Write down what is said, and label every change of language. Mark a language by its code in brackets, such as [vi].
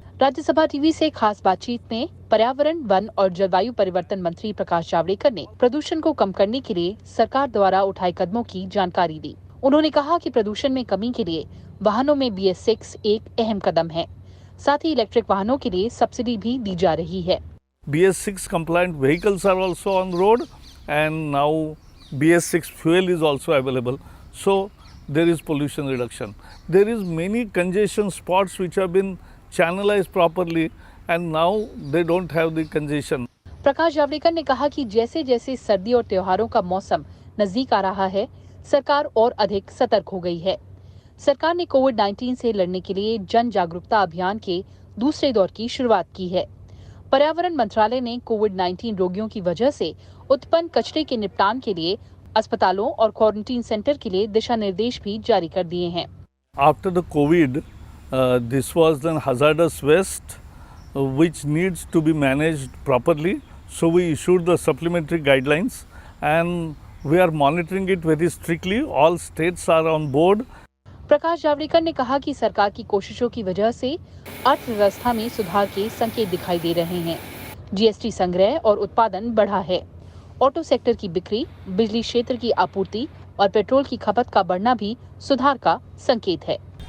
[hi] Rajya Sabha TV से खास बातचीत में पर्यावरण, वन और जलवायु परिवर्तन मंत्री प्रकाश जावड़ेकर ने प्रदूषण को कम करने के लिए सरकार द्वारा उठाए कदमों की जानकारी दी। उन्होंने कहा कि प्रदूषण में कमी के लिए वाहनों में BS6 एक अहम कदम है। साथ ही इलेक्ट्रिक वाहनों के लिए सब्सिडी भी दी जा रही है। [en] BS6 compliant vehicles are also on road, and now BS6 fuel is also available. So there is pollution reduction. There is many congestion spots which have been channelized properly, and now they don't have the congestion. [hi] Prakash Javadekar ने कहा कि जैसे जैसे सर्दी और त्योहारों का मौसम नजदीक आ रहा है, सरकार और अधिक सतर्क हो गई है। सरकार ने कोविड-19 से लड़ने के लिए जन जागरूकता अभियान के दूसरे दौर की शुरुआत की है। पर्यावरण मंत्रालय ने कोविड-19 रोगियों की वजह से उत्पन्न कचरे के निपटान के लिए अस्पतालों और क्वारंटीन सेंटर के लिए दिशा निर्देश भी जारी कर दिए हैं। [en] After the COVID, this was an hazardous waste which needs to be managed properly. So we issued the supplementary guidelines and we are monitoring it very strictly. All states are on board. [hi] Prakash Javadekar ने कहा कि सरकार की कोशिशों की वजह से अर्थव्यवस्था में सुधार के संकेत दिखाई दे रहे हैं। GST संग्रह और उत्पादन बढ़ा है। ऑटो सेक्टर की बिक्री, बिजली क्षेत्र की आपूर्ति और पेट्रोल की खपत का बढ़ना भी सुधार का संकेत है।